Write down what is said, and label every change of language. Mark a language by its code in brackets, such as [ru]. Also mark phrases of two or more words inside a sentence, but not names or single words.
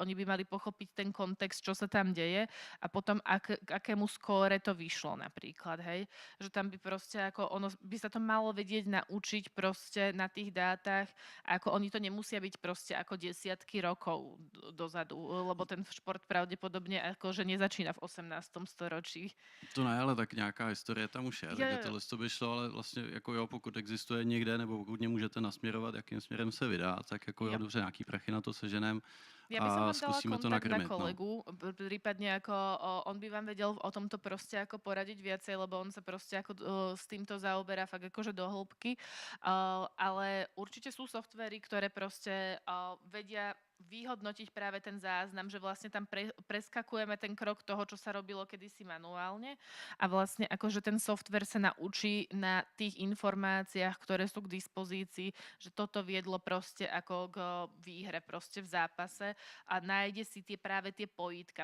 [sk] Oni by mali pochopiť ten kontext, čo sa tam deje a potom k akému skóre to vyšlo napríklad, hej. Že tam by proste ako ono by sa to malo vedieť naučiť proste na tých dátach, ako oni to nemusia byť proste ako desiatky rokov dozadu, lebo ten šport pravdepodobne akože nezačína v 18. storočí. [cs] To ne, ale tak nějaká historie tam už je, Jo, takže jo. tohle to by šlo, ale vlastně jako jo, pokud existuje někde, nebo pokud mě můžete nasměrovat, jakým směrem se vydá, tak jako jo, Jo. dobře, nějaký prachy na to seženem [sk] Ja by som a vám dala skúsime to kontakt na nakrmiť, no. kolegu, prípadne ako on by vám vedel o tomto proste ako poradiť viacej, lebo on sa proste ako s týmto zaoberá fakt akože do hĺbky. Ale určite sú softvery, ktoré proste vedia vyhodnotiť práve ten záznam, že vlastne tam preskakujeme ten krok toho, čo sa robilo kedysi manuálne a vlastne akože ten software sa naučí na tých informáciách, ktoré sú k dispozícii, že toto viedlo proste ako k výhre proste v zápase a nájde si práve tie pojítka.